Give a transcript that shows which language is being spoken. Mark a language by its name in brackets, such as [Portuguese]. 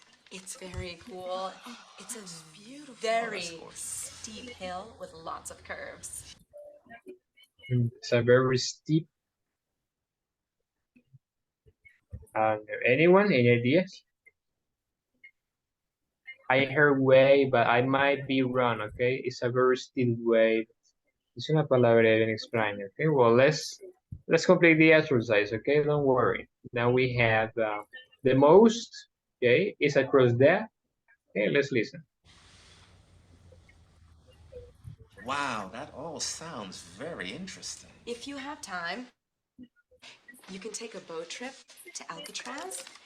[English] It's very cool. It's a beautiful, very steep hill with lots of curves. It's a very steep. Anyone? Any ideas? I heard way, but I might be wrong, okay? It's a very steep way. [Spanish] Es una palabra bien extraña, okay? [English] Well, let's complete the exercise, okay? Don't worry. Now we have the most, okay? Is across there. Okay, let's listen. Wow, that all sounds very interesting. If you have time, you can take a boat trip to Alcatraz.